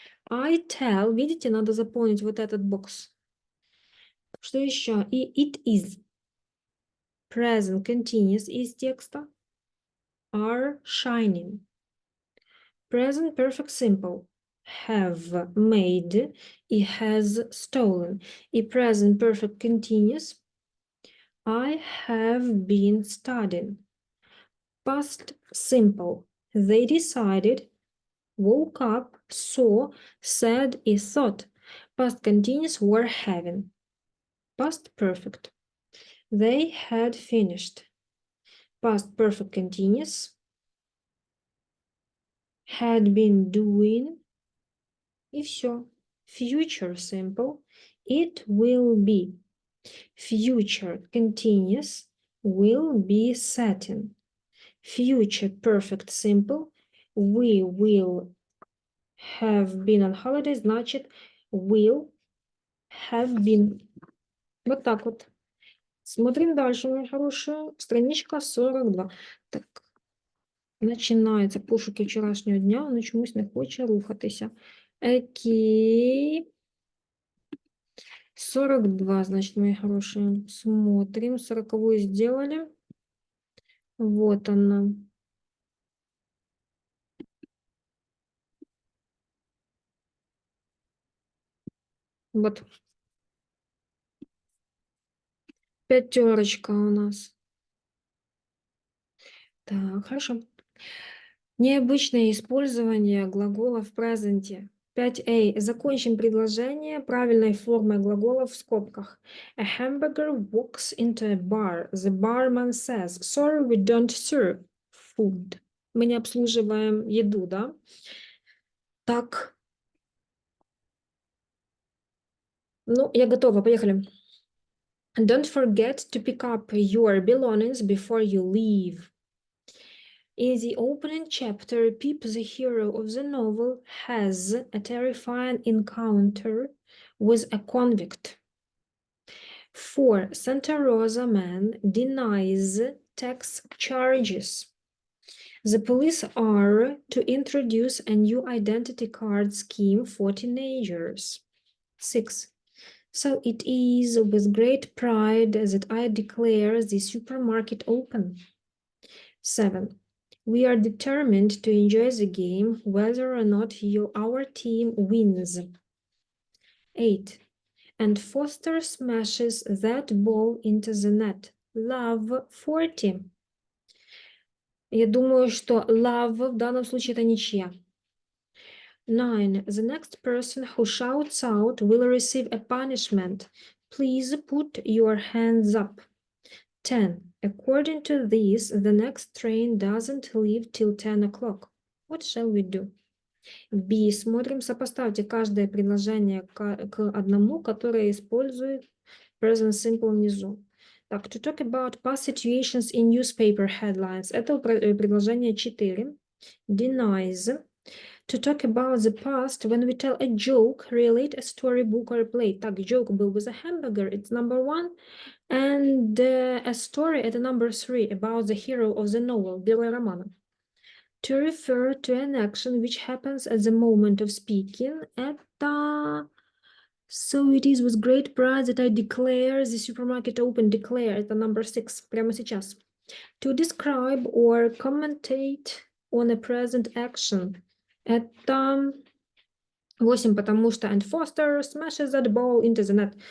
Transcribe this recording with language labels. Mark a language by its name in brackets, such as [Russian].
[English] I tell, [Russian] видите, надо заполнить вот этот бокс. Что еще? И it is. Present continuous из текста. [English] Are shining. Present perfect simple. Have made. И has stolen. И present perfect continuous. I have been studying. Past simple. They decided, woke up, saw, said, и thought. Past continuous were having. Past perfect. They had finished. Past perfect continuous. Had been doing. [Russian] И все. [English] Future simple. It will be. Future continuous. Will be setting. Future perfect simple. We will have been on holiday, значит, will have been. [Russian] Вот так вот. Смотрим дальше, мои хорошие. Страничка 42. [Ukrainian] Так, починаються пошуки вчорашнього дня, воно чомусь не хоче рухатися. [Russian] Окей. 42, значит, мои хорошие. Смотрим. 40-ю сделали. Вот она. Вот. Пятерочка у нас. Так, хорошо. Необычное использование глагола в презенте. 5a. Закончим предложение правильной формой глагола в скобках. [English] A hamburger walks into a bar. The barman says, sorry, we don't serve food. [Russian] Мы не обслуживаем еду, да? Так. Ну, я готова, поехали. [English] Don't forget to pick up your belongings before you leave. In the opening chapter, Pip, the hero of the novel, has a terrifying encounter with a convict. 4. Santa Rosa man denies tax charges. The police are to introduce a new identity card scheme for teenagers. 6. So it is with great pride that I declare the supermarket open. 7. We are determined to enjoy the game, whether or not our team wins. 8. And Foster smashes that ball into the net. Love 40. [Russian] Я думаю, что love в данном случае это ничья. 9. [English] The next person who shouts out will receive a punishment. Please put your hands up. 10. According to this, the next train doesn't leave till 10 o'clock. What shall we do? B. [Russian] Смотрим, сопоставьте каждое предложение к одному, которое использует present simple внизу. [English] Так, to talk about past situations in newspaper headlines. [Russian] Это предложение 4. Denies. [English] To talk about the past when we tell a joke, relate a story, book or play. Так, joke был with a hamburger, it's number 1. And a story at number 3 about the hero of the novel, [Russian] Герой романа. [English] To refer to an action which happens at the moment of speaking. [Russian] Это... [English] So it is with great pride that I declare the supermarket open. [Russian] Declare, это number 6, прямо сейчас. [English] To describe or commentate on a present action. [Russian] Это 8, потому что [English] and Foster smashes that ball into the net.